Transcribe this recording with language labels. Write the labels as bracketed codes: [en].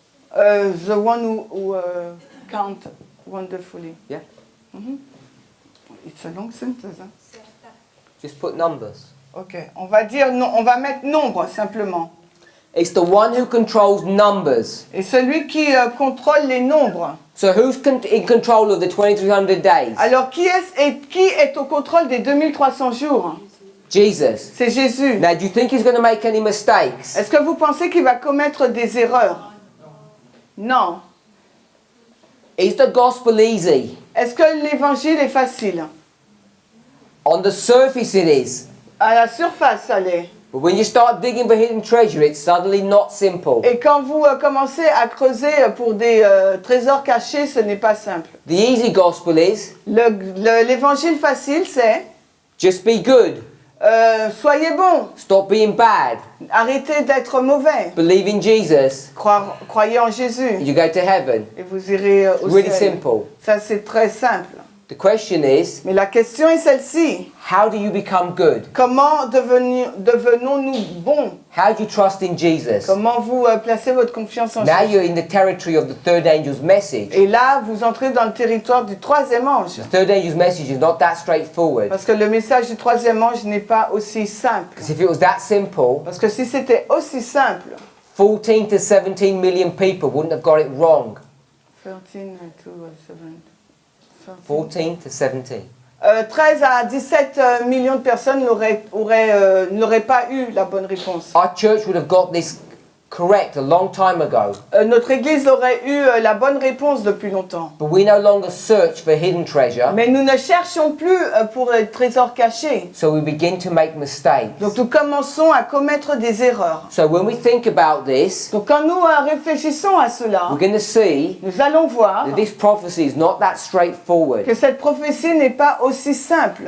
[en] The one who count wonderfully. Yeah. It's a long sentence. Hein? Just put numbers. [fr] Ok, on va dire, on va mettre nombre simplement. [en] It's the one who controls numbers. [fr] Et celui qui contrôle les nombres. [en] So who's in control of the 2300 days? [fr] Alors qui est au contrôle des 2300 jours? [en] Jesus. [fr] C'est Jésus. [en] Now, do you think he's going to make any mistakes? [fr] Est-ce que vous pensez qu'il va commettre des erreurs? Non. [en] Is the gospel easy? [fr] Est-ce que l'évangile est facile? [en] On the surface it is. [fr] À la surface, ça l'est. [en] But when you start digging for hidden treasure, it's suddenly not simple. [fr] Et quand vous commencez à creuser pour des trésors cachés, ce n'est pas simple. [en] The easy gospel is [fr] L'évangile facile, c'est [en] just be good. [fr] soyez bons, [en] Stop being bad. [fr] arrêtez d'être mauvais, [en] Believe in Jesus. [fr] croyez en Jésus [en] You go to heaven. [fr] et vous irez au [en] Really [fr] ciel. [en] simple. [fr] Ça, c'est très simple. [en] The question is, [fr] Mais la question est celle-ci. [en] how do you become good? [fr] Comment devenons-nous bons? [en] How do you trust in Jesus? [fr] Comment vous placez votre confiance en [en] Now [fr] Jésus? [en] you're in the territory of the third angel's message. [fr] Et là, vous entrez dans le territoire du troisième ange. [en] The third angel's message is not that straightforward. [fr] Parce que le message du troisième ange n'est pas aussi simple. [en] Because if it was that simple, [fr] Parce que si c'était aussi simple, [en] 14 to 17 million people wouldn't have got it wrong. 13 to 7, 14 to 17. [fr] 13 à 17 millions de personnes n'auraient pas eu la bonne réponse. [en] Our church would have got this correct a long time ago. [fr] Notre église aurait eu la bonne réponse depuis longtemps. [en] But we no longer search for hidden treasure, [fr] Mais nous ne cherchons plus pour les trésors cachés. [en] so we begin to make mistakes. [fr] Donc nous commençons à commettre des erreurs. [en] So when we think about this, [fr] Donc quand nous réfléchissons à cela, [en] we're going to see [fr] nous allons voir [en] that this prophecy is not that straightforward. [fr] que cette prophétie n'est pas aussi simple.